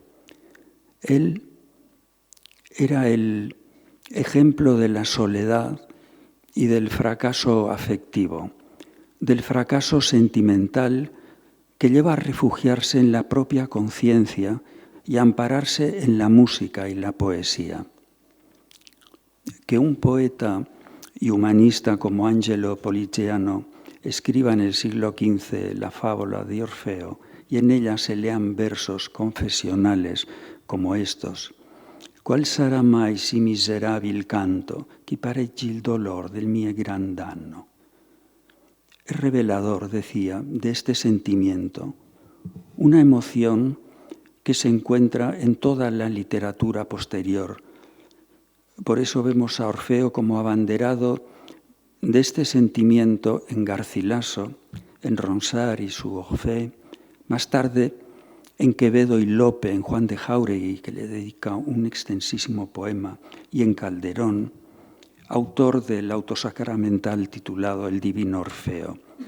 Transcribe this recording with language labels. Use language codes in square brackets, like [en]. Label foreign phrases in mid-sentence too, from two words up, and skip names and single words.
[es] Él era el ejemplo de la soledad y del fracaso afectivo, del fracaso sentimental que lleva a refugiarse en la propia conciencia y a ampararse en la música y la poesía. Que un poeta y humanista como Angelo Poliziano escriba en el siglo XV la fábula de Orfeo y en ella se lean versos confesionales como estos. [it] Qual sarà mai si miserabil canto che pareggi il dolor del mio gran danno? [es] Es revelador, decía, de este sentimiento, una emoción que se encuentra en toda la literatura posterior. Por eso vemos a Orfeo como abanderado de este sentimiento en Garcilaso, en Ronsard y su Orfeo, más tarde en Quevedo y Lope, en Juan de Jáuregui, que le dedica un extensísimo poema, y en Calderón, autor del autosacramental titulado El Divino Orfeo.